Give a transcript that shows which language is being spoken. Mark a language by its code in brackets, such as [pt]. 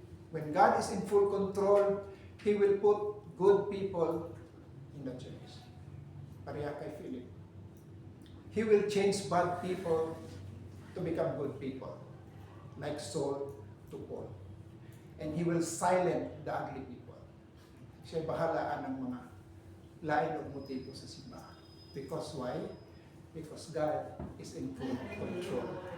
[en] When God is in full control, He will put good people in the church. [ceb] Pareha kay Philip. [en] He will change bad people to become good people. Like Saul to Paul. And He will silence the ugly people. [ceb] Siya bahalaan ng mga lain o motibo sa simbahan. [en] Because why? Because God is in full control.